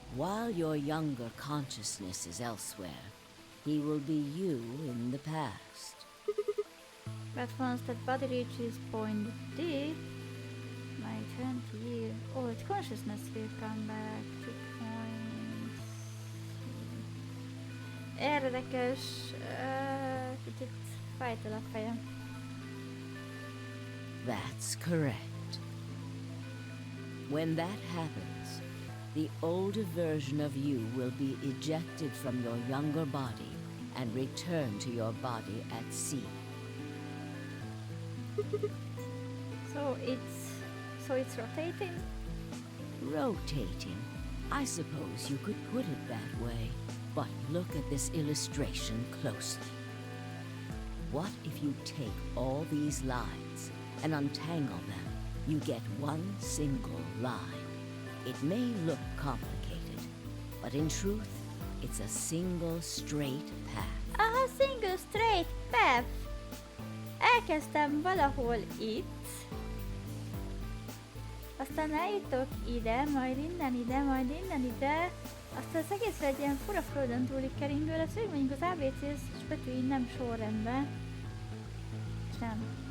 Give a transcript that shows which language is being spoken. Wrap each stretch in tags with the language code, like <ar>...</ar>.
<en>While your younger consciousness is elsewhere, he will be you in the past. But once that body reaches point D, my 20-year-old consciousness will come back to point C.</en> <hu>Érdekes, kicsit fájtol a fejem.</hu> <en>That's correct. When that happens, the older version of you will be ejected from your younger body and return to your body at C. So it's rotating? Rotating. I suppose you could put it that way. But look at this illustration closely. What if you take all these lines and untangle them? You get one single line. It may look complicated, but in truth, it's a single straight path. A single straight path!</en> <hu>Elkezdtem valahol itt, aztán eljutok ide, majd innen ide, majd innen ide, aztán az egész egy ilyen fura földön túli keringő lesz, hogy mondjuk az ABC-s betűi nem sorrendben. És nem.</hu>